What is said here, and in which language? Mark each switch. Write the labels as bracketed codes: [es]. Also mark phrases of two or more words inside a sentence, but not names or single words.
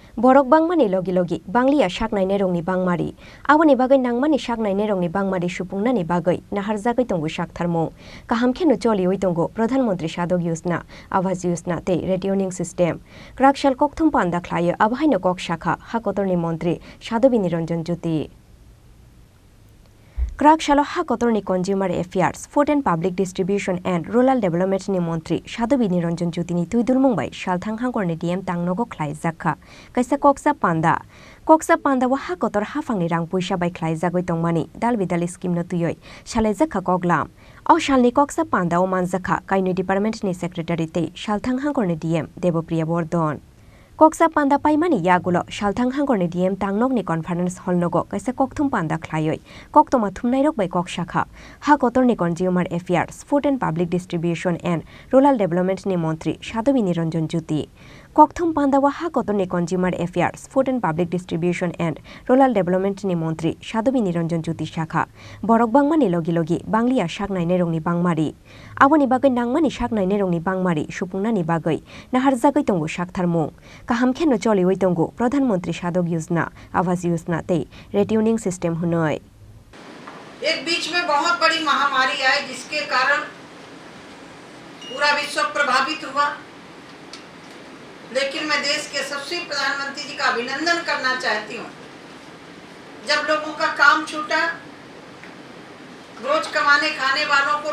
[trp] borok bangmani logi banglia saknaine rongni bangmari aboni bagai nangmani saknaine rongni bangmari supungnani bagai naharjagai tongo saktharmung kaham kheno choli oi tongo pradhan mantri sadok yojna awas yojna tei [en] retuning system [trp] krakshal kokthum panda khlaio abhaino kok shakha hakotorni mantri sadobi niranjan jyoti Krakshalo Hakotorni Consumer Affairs, Food and Public Distribution and Rural Development ni Montri Sadobi Niranjan Jyotini Tuidul Mumbai Shalthang Hangkorni DM Tangnogo Khlai Jakha Kaisa Koksa Panda wa Hakotor Hafangni Rang Puisa bai Khlai Jagoi Tongmani Dalbidal Scheme no Tuyoi Shalai Jakha Koglam Au Shalni Koksa Panda o Manjakha Kainu Department ni Secretary Tei Shalthang Hangkorni DM Debopriya Bordon Koksa Panda paimani yagulo Shalthang Hangkorni DM Tangnokni Conference Hall nogo kaisa kokthum panda khlaioi koktoma thumnairok bai kok shakha Hakotorni Consumer Affairs Food and Public Distribution and Rural Development ni Montri Sadobi Niranjan Jyoti Kokthum panda wa Hakotorni Consumer Affairs Food and Public Distribution and Rural Development ni Montri Sadobi Niranjan Jyoti shakha borok bangmani logi banglia saknaine rongni bangmari aboni bagai nangmani saknaine rongni bangmari supungnani bagai naharjagai tongo saktharmung kaham kheno choli oi tongo pradhan mantri sadok yojna awas yojna tei [en] retuning system [trp] hunoi [hi] एक बीच में बहुत बड़ी महामारी आई जिसके कारण पूरा विश्व प्रभावित हुआ लेकिन मैं देश के सबसे प्रधानमंत्री जी का अभिनंदन करना चाहती हूँ जब लोगों का काम छूटा रोज कमाने खाने वालों को